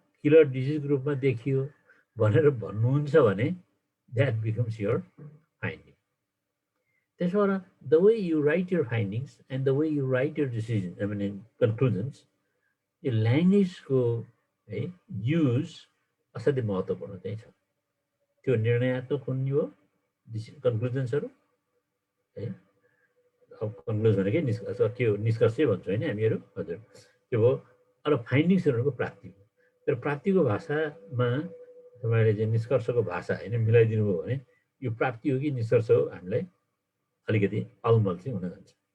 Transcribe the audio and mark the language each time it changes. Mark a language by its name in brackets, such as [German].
[Nepali] Killer डिजिजको रूपमा देखियो भनेर भन्नुहुन्छ भने [English] That becomes your finding. [Nepali] त्यसो भएर [English] the way you write your findings and the way you write your decision I mean conclusions, [Nepali] यो ल्याङ्ग्वेजको है युज असाध्यै महत्त्वपूर्ण चाहिँ छ। त्यो निर्णयात्मक हुने हो कन्क्लुजन्सहरू है। अब कन्क्लुजन भनेकै निष्कर्ष, के हो निष्कर्षै भन्छौँ होइन हामीहरू, हजुर त्यो भयो। अब फाइन्डिङ्सहरूको प्राप्ति हो। तर प्राप्तिको भाषामा तपाईँले चाहिँ निष्कर्षको भाषा होइन मिलाइदिनु भयो भने यो प्राप्ति हो कि निष्कर्ष हो हामीलाई अलिकति अलमल चाहिँ हुन जान्छ।